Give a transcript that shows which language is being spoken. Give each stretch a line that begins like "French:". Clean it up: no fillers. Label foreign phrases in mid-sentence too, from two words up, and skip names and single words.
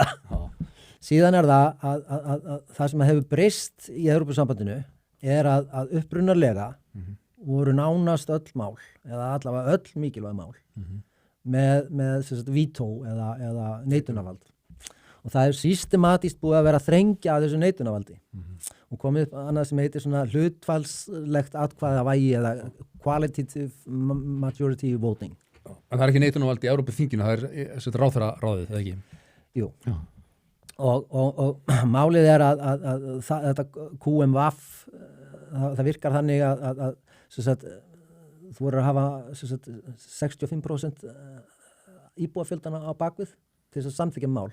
Icelandic: Síðan er það að það sem hefur breyst í Evrópusambandinu er að upprunarlega voru nánast öll mál, eða allavega öll mikilvæg mál, með vító eða neitunarvald. Og það er systematískt búið að vera að þrengja að þessu neitunarvaldi. Og komið annað sem heitir svona hlutfallslegt atkvæðavægi eða
English: qualitative majority voting.
Icelandic: En það er ekki neitunarvald í Evrópuþinginu, það er ráðherraráðið, eða ekki? Jú. Og málið er að þetta QMVAF, það virkar þannig að þú voru að hafa 65% íbúafjöldana á bakvið til þess að samþykja mál.